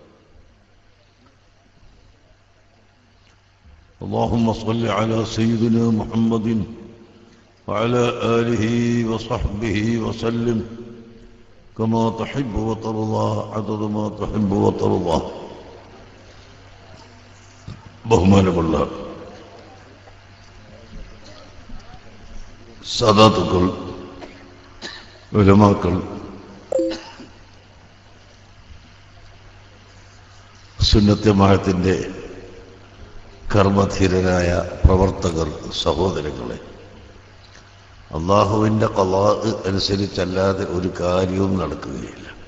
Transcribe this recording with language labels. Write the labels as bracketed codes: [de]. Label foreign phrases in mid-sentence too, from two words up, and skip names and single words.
[ar] اللهم صل على سيدنا محمد وعلى آله وصحبه وسلم كما تحب وترضى عدد ما تحب وترضى. [ml] ബഹുമാനമുള്ള സാദാത്തുക്കൾ, ഉലമാക്കൾ, സുന്നത്ത് ജമാഅത്തിന്റെ കർമ്മധീരരായ പ്രവർത്തകർ, സഹോദരങ്ങളെ, അല്ലാഹുവിൻ്റെ ഖളാ അനുസരിച്ചല്ലാതെ ഒരു കാര്യവും നടക്കുകയില്ല.